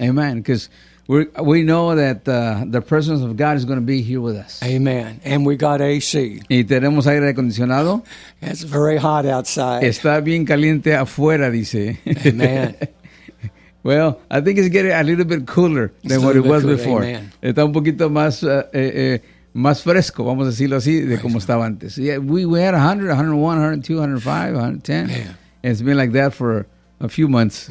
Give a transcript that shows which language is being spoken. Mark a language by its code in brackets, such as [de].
[en] Amen, because we know that the presence of God is going to be here with us. Amen. And we got AC. [es] Y tenemos aire acondicionado. [en] It's very hot outside. [es] Está bien caliente afuera, dice. [en] Amen. Well, I think it's getting a little bit cooler than what it was before. Amen. [es] Está un poquito más más fresco, vamos a decirlo así, de como right. estaba antes. [en] Yeah, we had 100, 101, 102, 105, 110. Man. It's been like that for a few months.